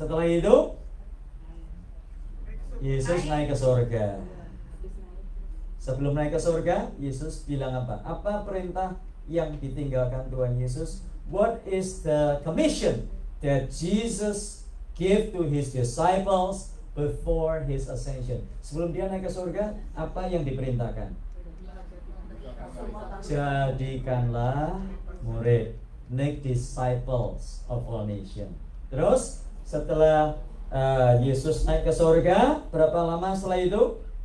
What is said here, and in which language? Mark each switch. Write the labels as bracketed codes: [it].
[id] Setelah itu Yesus naik ke surga. Sebelum naik ke surga, Yesus bilang apa? Apa perintah yang ditinggalkan Tuhan Yesus? [en] What is the commission that Jesus gave to his disciples before his ascension? [id] Sebelum dia naik ke surga, apa yang diperintahkan? Jadikanlah murid, [en] make disciples of all nations. [id] Terus setelah Yesus naik ke surga, berapa lama setelah itu?